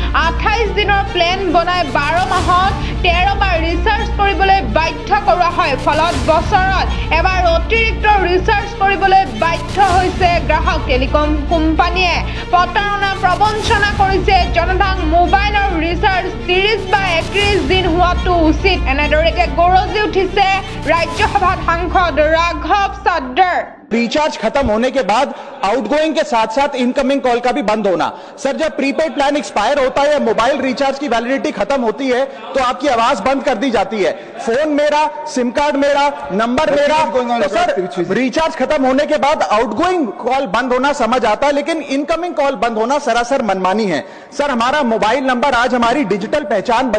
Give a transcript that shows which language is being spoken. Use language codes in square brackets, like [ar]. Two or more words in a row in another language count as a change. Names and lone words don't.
[as] 28 দিনৰ প্লেন বনাই 12 মাহত 13 বাৰ ৰিচাৰ্জ কৰিবলৈ বাধ্য কৰোৱা হয় ফলত বছৰত এবাৰ অতিৰিক্ত ৰিচাৰ্জ কৰিবলৈ বাধ্য হৈছে গ্ৰাহক টেলিকম কোম্পানীয়ে প্ৰতাৰণা প্ৰবঞ্চনা কৰিছে জনতাক মোবাইলৰ ৰিচাৰ্জ 30 বা 31 দিন হোৱাটো উচিত এনেদৰে এতিয়া গৰজি উঠিছে ৰাজ্যসভাত সাংসদ ৰাঘৱ চদ্দাৰ [hi] रिचार्ज खत्म होने के बाद आउटगोइंग के साथ साथ [en] incoming call [hi] का भी बंद होना सर जब [en] prepaid plan expire [hi] होता है [en] mobile recharge [hi] की वैलिडिटी खत्म होती है तो आपकी आवाज बंद कर दी जाती है फोन मेरा [en] SIM card [hi] मेरा नंबर मेरा तो सर रिचार्ज खत्म होने के बाद [en] outgoing call [hi] बंद होना समझ आता है लेकिन [en] incoming call [hi] बंद होना सरासर मनमानी है सर हमारा [en] mobile number [hi] आज हमारी डिजिटल पहचान बन